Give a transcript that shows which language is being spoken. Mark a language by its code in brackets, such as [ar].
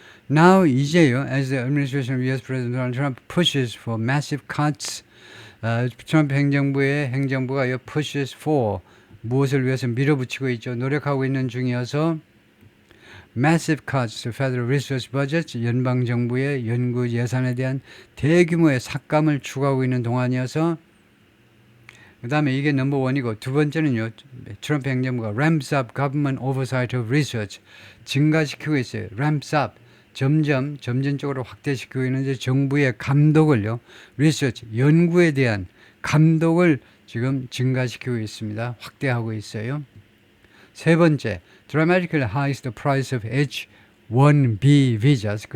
[en] Now [ko] 이제요, [en] as the administration of U.S. President Donald Trump pushes for massive cuts, [ko] 트럼프 행정부가 [en] pushes for [ko] 무엇을 위해서 밀어붙이고 있죠. 노력하고 있는 중이어서 [en] massive cuts to federal research budgets, [ko] 연방 정부의 연구 예산에 대한 대규모의 삭감을 추구하고 있는 동안이어서 그 다음에 이게 넘버 원이고 두 번째는요. 트럼프 행정부가 [en] ramps up government oversight of research [ko] 증가시키고 있어요. [en] ramps up [ko] 점진적으로 확대시키고 있는데 정부의 감독을요. research 연구에 대한 감독을 지금 증가시키고 있습니다. 확대하고 있어요. 세 번째, [en] dramatically hikes the price of H-1B visas.